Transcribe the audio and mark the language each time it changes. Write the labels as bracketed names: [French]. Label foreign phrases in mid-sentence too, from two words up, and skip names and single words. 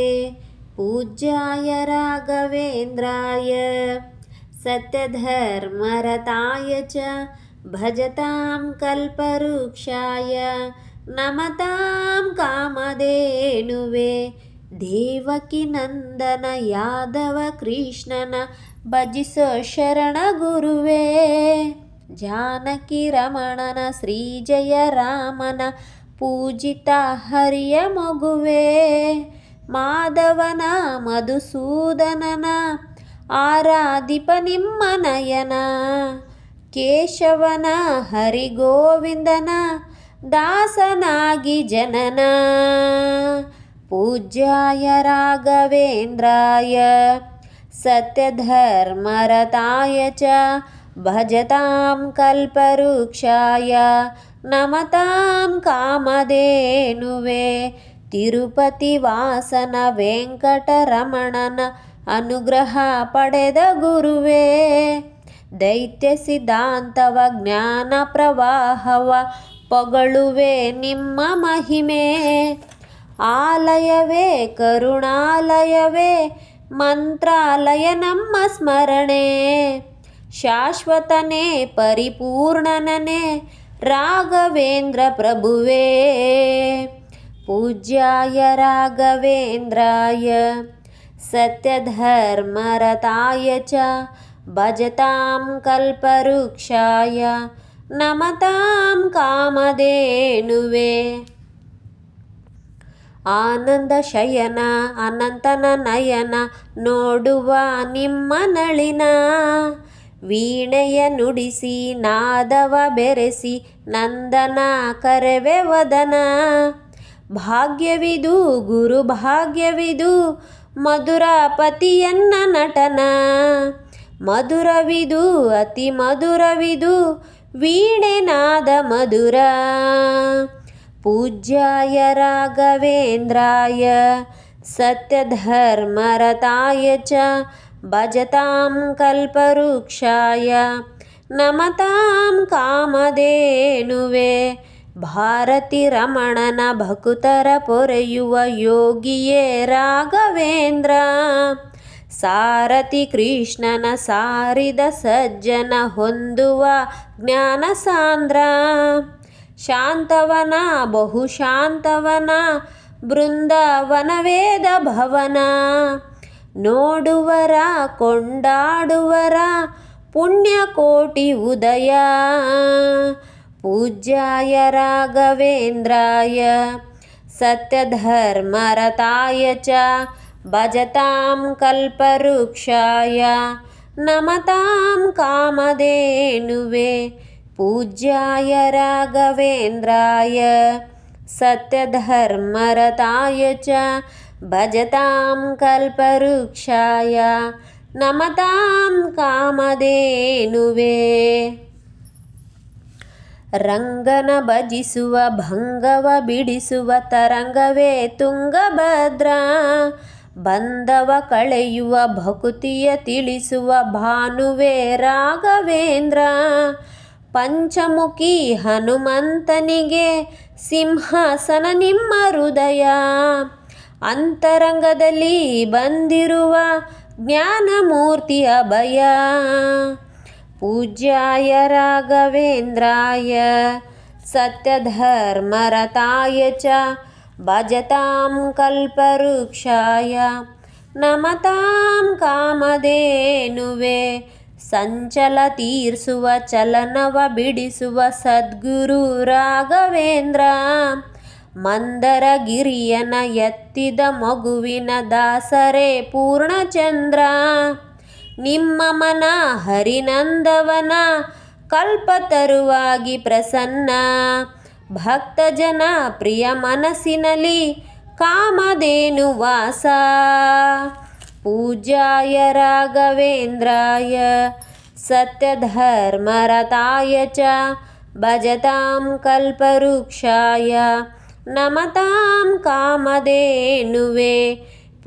[Sanskrit] पूज्याय राघवेन्द्राय सत्यधर्मरताय च भजतां कल्पवृक्षाय नमतां कामधेनुवे। [Kannada] ದೇವಕಿ ನಂದನ ಯಾದವ ಕೃಷ್ಣನ ಭಜಿಸೋ ಶರಣ ಗುರುವೇ. ಜಾನಕಿ ರಮಣನ ಶ್ರೀ ಜಯ ರಾಮನ ಪೂಜಿತ ಹರಿಯ ಮಗುವೇ. ಮಾಧವನ ಮಧುಸೂದನನ ಆರಾಧಿಪ ನಿಮ್ಮ ನಯನ. ಕೇಶವನ ಹರಿಗೋವಿಂದನ ದಾಸನಾಗಿ ಜನನ. [Sanskrit] पूज्याय राघवेन्द्राय सत्यधर्मरताय च भजतां कल्पवृक्षाय नमतां कामधेनुवे। [Kannada] ತಿರುಪತಿ ವಾಸನ ವೆಂಕಟರಮಣನ ಅನುಗ್ರಹ ಪಡೆದ ಗುರುವೇ. ದೈತ್ಯ ಸಿದ್ಧಾಂತವ ಜ್ಞಾನ ಪ್ರವಾಹವ ಪೊಗಳುವೆ ನಿಮ್ಮ ಮಹಿಮೆ. ಆಲಯವೇ ಕರುಣಾಲಯವೇ ಮಂತ್ರಾಲಯ ನಮ್ಮ ಸ್ಮರಣೆ. ಶಾಶ್ವತನೇ ಪರಿಪೂರ್ಣನೇ ರಾಘವೇಂದ್ರ ಪ್ರಭುವೇ. [Sanskrit] पूज्याय राघवेन्द्राय सत्यधर्मरताय च भजतां कल्पवृक्षाय नमतां कामधेनुवे. [Kannada] ಆನಂದ ಶಯನ ಅನಂತನ ನಯನ ನೋಡುವ ನಿಮ್ಮ ನಳಿನ. ವೀಣೆಯ ನುಡಿಸಿ ನಾದವ ಬೆರೆಸಿ ನಂದನ ಕರೆವೆ ವದನ. ಭಾಗ್ಯವಿದು ಗುರು ಭಾಗ್ಯವಿದು ಮಧುರ ಪತಿಯನ್ನ ನಟನ. ಮಧುರವಿದು ಅತಿ ಮಧುರವಿದು ವೀಣೆ ನಾದ ಮಧುರ. [Sanskrit] पूज्याय राघवेन्द्राय सत्यधर्मरताय च भजतां कल्पवृक्षाय नमतां कामधेनुवे. [Kannada] ಭಾರತಿ ರಮಣನ ಭಕುತರ ಪೊರೆಯುವ ಯೋಗಿಯೇ ರಾಘವೇಂದ್ರ. ಸಾರಥಿ ಕೃಷ್ಣನ ಸಾರಿದ ಸಜ್ಜನ ಹೊಂದುವ ಜ್ಞಾನ ಸಾಂದ್ರ. ಶಾಂತವನ ಬಹುಶಾಂತವನ ಬೃಂದಾವನ ವೇದ ಭವನ. ನೋಡುವರ ಕೊಂಡಾಡುವರ ಪುಣ್ಯಕೋಟಿ ಉದಯ. [Sanskrit] पूज्याय राघवेन्द्राय सत्यधर्मरताय च भजतां कल्पवृक्षाय नमतां कामधेनुवे. पूज्याय राघवेन्द्राय सत्यधर्मरताय च भजतां कल्पवृक्षाय नमतां कामधेनुवे. [Kannada] ರಂಗನ ಭಜಿಸುವ ಭಂಗವ ಬಿಡಿಸುವ ತರಂಗವೇ ತುಂಗಭದ್ರ. ಬಂಧವ ಕಳೆಯುವ ಭಕುತಿಯ ತಿಳಿಸುವ ಭಾನುವೆ ರಾಘವೇಂದ್ರ. ಪಂಚಮುಖಿ ಹನುಮಂತನಿಗೆ ಸಿಂಹಾಸನ ನಿಮ್ಮ ಹೃದಯ. ಅಂತರಂಗದಲ್ಲಿ ಬಂದಿರುವ ಜ್ಞಾನಮೂರ್ತಿ ಅಭಯ. [Sanskrit] पूज्याय राघवेन्द्राय सत्यधर्मरताय च भजतां कल्पवृक्षाय नमतां कामधेनुवे. [Kannada] ಸಂಚಲ ತೀರ್ಸುವ ಚಲನವ ಬಿಡಿಸುವ ಸದ್ಗುರು ರಾಘವೇಂದ್ರ. ಮಂದರ ಗಿರಿಯನ ಎತ್ತಿದ ಮಗುವಿನ ದಾಸರೇ ಪೂರ್ಣಚಂದ್ರ. ನಿಮ್ಮ ಮನ ಹರಿನಂದವನ ಕಲ್ಪತರುವಾಗಿ ಪ್ರಸನ್ನ. ಭಕ್ತಜನ ಪ್ರಿಯ ಮನಸ್ಸಿನಲ್ಲಿ ಕಾಮಧೇನು ವಾಸ. [Sanskrit] पूज्याय राघवेन्द्राय सत्यधर्मरताय च भजतां कल्पवृक्षाय नमतां कामधेनुवे.